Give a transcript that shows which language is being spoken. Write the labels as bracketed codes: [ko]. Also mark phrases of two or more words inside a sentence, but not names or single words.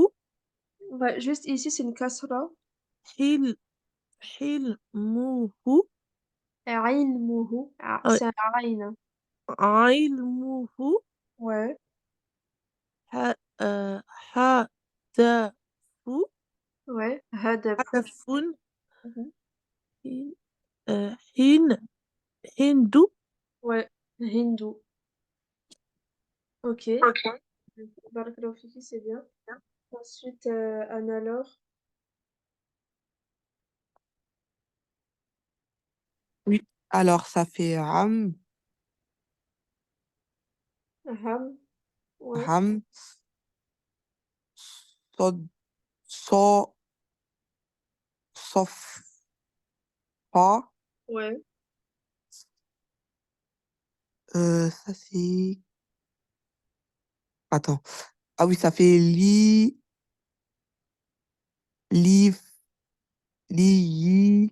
[fr] Ouais, juste ici c'est une kasra. [ar] hil, hilmuhu, Ilmuhu. Ah, euh, [fr] c'est un aïn. [ar] ilmuhu, [fr] Ouais, [ar] ha, euh, hadafu, [fr] ouais. [ar] Hadafu. hadafun, Mhm. hin, hin, hindu, [fr] Ouais, hindou. Ok. Ok. [ar] بارك الله فيك, [fr] c'est bien. Ensuite, Anna Laure. Oui. Alors, ça fait Ham. Ouais, [ar] ram, so, so, sofa. [fr] ouais. Ça, c'est... Attends. Ah oui, ça fait li, li,